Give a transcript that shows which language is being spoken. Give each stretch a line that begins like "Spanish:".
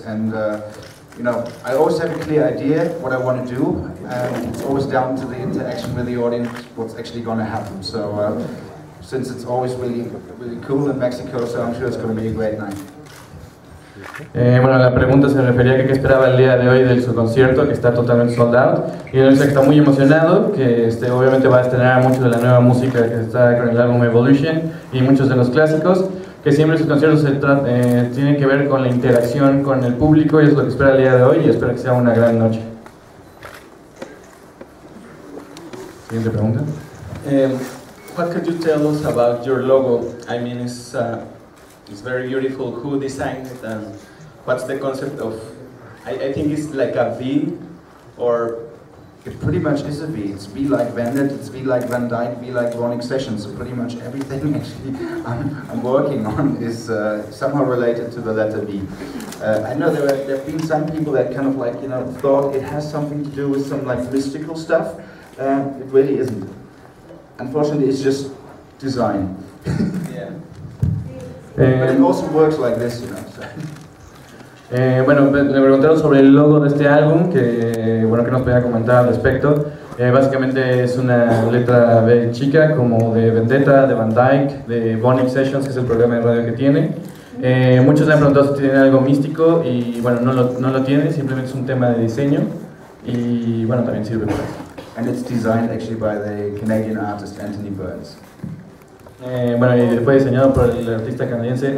English: And I always have a clear idea what I want to do, and it's always down to the interaction with the audience, what's actually going to happen. So since it's always really cool in Mexico, so I'm sure it's going to be a great night.
Spanish: Bueno, la pregunta se refería a qué esperaba el día de hoy de su concierto, que está totalmente sold out, y él dice que está muy emocionado, que obviamente va a estrenar mucho de la nueva música que está con el álbum Evolution y muchos de los clásicos, que siempre sus conciertos tienen que ver con la interacción con el público y es lo que espera el día de hoy y espera que sea una gran noche. Siguiente pregunta.
English: What could you tell us about your logo? I mean, it's very beautiful. Who designed it and what's the concept of? I think it's like a V, or it pretty much is a V. It's V like Vendit, it's V like Van Dyk, V like Ronic Sessions. So pretty much everything actually I'm working on is somehow related to the letter V. I know there have been some people that kind of like thought it has something to do with some like mystical stuff. It really isn't. Unfortunately, it's just design. Yeah. But it also works like this, you know. So.
Spanish: Bueno, le preguntaron sobre el logo de este álbum, que bueno, que nos podía comentar al respecto. Básicamente es una letra B chica, como de Vendetta, de Van Dyk, de Bonnie Sessions, que es el programa de radio que tiene. Muchos le han preguntado si tiene algo místico y bueno, no lo tiene, simplemente es un tema de diseño y bueno, también sirve para eso.
English: And it's designed actually by the Canadian artist Anthony Burns.
Spanish: Bueno, y fue diseñado por el artista canadiense